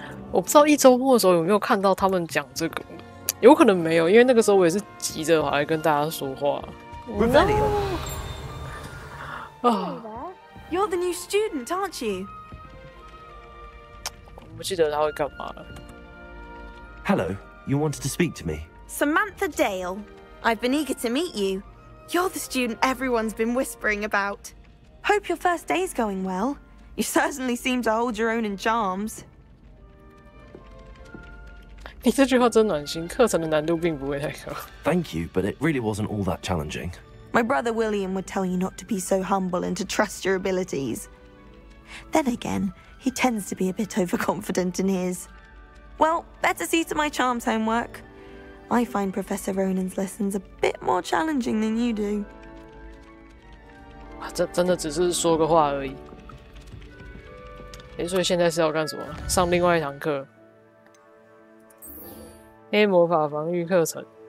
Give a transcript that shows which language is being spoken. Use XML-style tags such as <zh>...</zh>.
<zh>我不知道一周末的时候有没有看到他们讲这个，有可能没有，因为那个时候我也是急着来跟大家说话。</zh> <en>You're the new student, aren't you?</en> <zh>我不记得他会干嘛了。</zh> <en>Hello, you wanted to speak to me? Samantha Dale. I've been eager to meet you. You're the student everyone's been whispering about. Hope your first day's going well. You certainly seem to hold your own in charms.</en> <zh>你这句话真暖心，课程的难度并不会太高。</zh> <en>Thank you, but it really wasn't all that challenging. My brother William would tell you not to be so humble and to trust your abilities. Then again, he tends to be a bit overconfident in his. Well, better see to my charms homework. I find Professor Ronan's lessons a bit more challenging than you do.</en> <zh>这真的只是说个话而已。所以现在是要干什么？上另外一堂课。黑魔法防御课程。</zh>